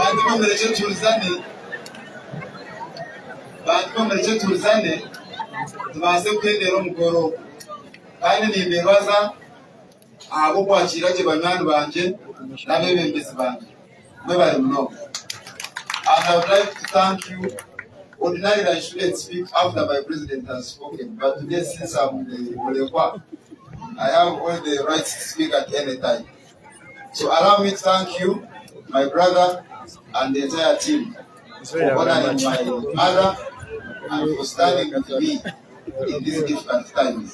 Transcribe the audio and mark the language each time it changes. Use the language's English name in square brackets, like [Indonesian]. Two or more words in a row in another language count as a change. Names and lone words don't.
[Nyankole] bantu tulizane tubanze kwendera omukoro kandi nimbebaza abo kwakira gye banywanyi banje n'abebembezi banje mwe bali muno. [English] And I would like to thank you. Ordinarily, I shouldn't speak after my president has spoken, but today, since I'm the Mulekwa, I have all the rights to speak at any time. So allow me to thank you, my brother, and the entire team for honoring my mother and for standing with me in these difficult times.